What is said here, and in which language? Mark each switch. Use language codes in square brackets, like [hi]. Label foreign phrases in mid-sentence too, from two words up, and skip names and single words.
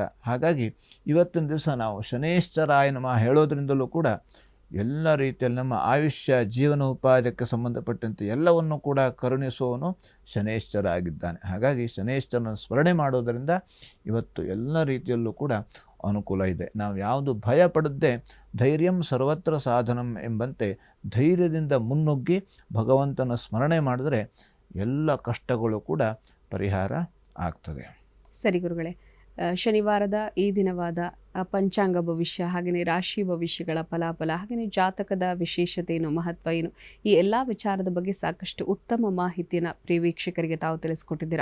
[kn] ಹಾಗಾಗಿ ಇವತ್ತಿನ ದಿವಸ ನಾವು [sa] ಶನೇಶ್ವರಾಯ ನಮಃ [kn] ಹೇಳೋದ್ರಿಂದಲೂ ಕೂಡ ಎಲ್ಲ ರೀತಿಯಲ್ಲಿ ನಮ್ಮ ಆಯುಷ್ಯ ಜೀವನೋಪಾಯಕ್ಕೆ ಸಂಬಂಧಪಟ್ಟಂತೆ ಎಲ್ಲವನ್ನು ಕೂಡ ಕರುಣಿಸುವವನು ಶನೇಶ್ವರ ಆಗಿದ್ದಾನೆ. ಹಾಗಾಗಿ ಶನೇಶ್ವರನ ಸ್ಮರಣೆ ಮಾಡೋದರಿಂದ ಇವತ್ತು ಎಲ್ಲ ರೀತಿಯಲ್ಲೂ ಕೂಡ ಅನುಕೂಲ ಇದೆ. ನಾವು ಯಾವುದು ಭಯ ಪಡದೆ [sa] ಧೈರ್ಯಂ ಸರ್ವತ್ರ ಸಾಧನಂ [kn] ಎಂಬಂತೆ ಧೈರ್ಯದಿಂದ ಮುನ್ನುಗ್ಗಿ ಭಗವಂತನ ಸ್ಮರಣೆ ಮಾಡಿದ್ರೆ ಎಲ್ಲ ಕಷ್ಟಗಳು ಕೂಡ ಪರಿಹಾರ ಆಗ್ತದೆ. ಸರಿ ಗುರುಗಳೇ, ಶನಿವಾರದ ಈ ದಿನವಾದ ಪಂಚಾಂಗ ಭವಿಷ್ಯ, ಹಾಗೆಯೇ ರಾಶಿ ಭವಿಷ್ಯಗಳ ಫಲಾಫಲ, ಹಾಗೆಯೇ ಜಾತಕದ ವಿಶೇಷತೆ ಏನು, ಮಹತ್ವ ಏನು, ಈ ಎಲ್ಲ ವಿಚಾರದ ಬಗ್ಗೆ ಸಾಕಷ್ಟು ಉತ್ತಮ ಮಾಹಿತಿಯನ್ನು ಪ್ರಿಯ ವೀಕ್ಷಕರಿಗೆ ತಾವು ತಿಳಿಸ್ಕೊಟ್ಟಿದ್ದೀರಾ.